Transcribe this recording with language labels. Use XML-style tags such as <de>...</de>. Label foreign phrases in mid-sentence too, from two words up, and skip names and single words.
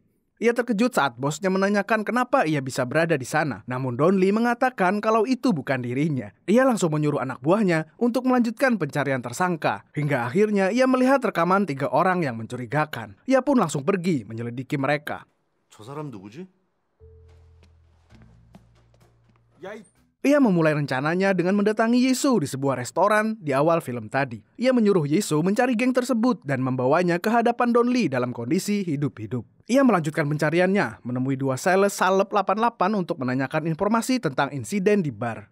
<id>Ia terkejut saat bosnya menanyakan kenapa ia bisa berada di sana. Namun Don Lee mengatakan kalau itu bukan dirinya. Ia langsung menyuruh anak buahnya untuk melanjutkan pencarian tersangka. Hingga akhirnya ia melihat rekaman 3 orang yang mencurigakan. Ia pun langsung pergi menyelidiki mereka.</id> <ko>저 사람 누구지?</ko> <id>Ia memulai rencananya dengan mendatangi Yisoo di sebuah restoran di awal film tadi. Ia menyuruh Yisoo mencari geng tersebut dan membawanya ke hadapan Don Lee dalam kondisi hidup-hidup. Ia melanjutkan pencariannya, menemui 2 sales Salep 88 untuk menanyakan informasi tentang insiden di bar.</id>